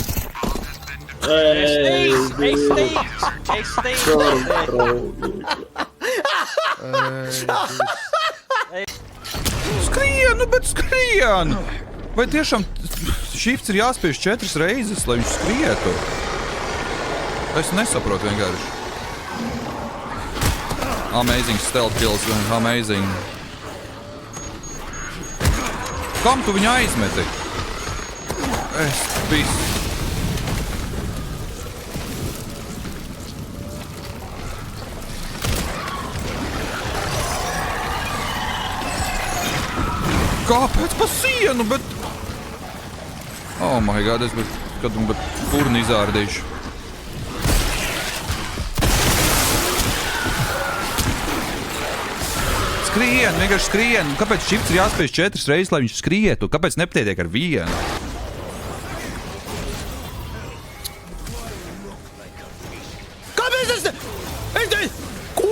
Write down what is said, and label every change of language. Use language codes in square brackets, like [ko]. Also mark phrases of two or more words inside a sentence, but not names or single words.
[lv] Es Skrien, bet skrien! Vai tiešām shifts ir jāspiež 4 reizes, lai viņš skrietu? Es nesaprotu vienkārši. [en] Amazing stealth kills, amazing. [lv] Kam tu viņu aizmeti? Es visu. Kāpēc pa sienu, bet... [en] Oh my god, [lv] es kad un bet furni izārdīšu. Skrien, vienkārši skrien. Kāpēc shifts ir jāspēj 4 reizes, lai viņš skrietu? Kāpēc nepietiek ar vienu? Kāpēc es Ko?